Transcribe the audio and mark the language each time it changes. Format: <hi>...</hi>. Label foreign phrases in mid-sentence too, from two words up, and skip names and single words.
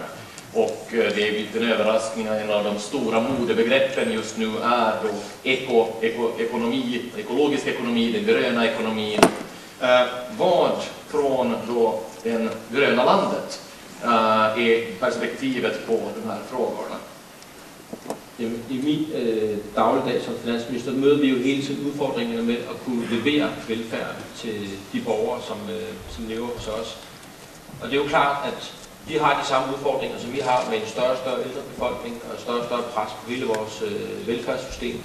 <sv>Och det är en överraskning, en av de stora modebegreppen just nu är då ekonomi, ekologisk ekonomi, den gröna ekonomin. Vad från då den gröna landet är perspektivet på de här frågorna?</sv> <da>I min dagligdag som finansminister møder vi jo hele tiden udfordringerne med at kunne levere velfærd til de borgere, som lever hos os. Og det er jo klart, at vi har de samme udfordringer, som vi har med en større og større ældre befolkning og større og større pres på hele vores velfærdssystem.</da>